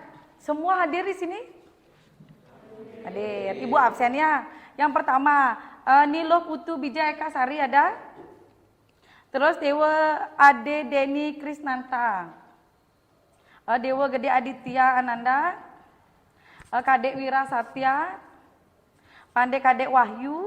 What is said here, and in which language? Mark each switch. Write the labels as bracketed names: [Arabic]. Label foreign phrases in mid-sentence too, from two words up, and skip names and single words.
[Indonesian] Semua hadir di sini? Hadir. Ibu absen ya. Yang pertama, Nilo Putu Bijaya Eka Sari ada? Terus Dewa Ade Deni Krisnanta. Dewa Gede Aditya Ananda. Kadek Wira Satya. Pandai Kadek Wahyu.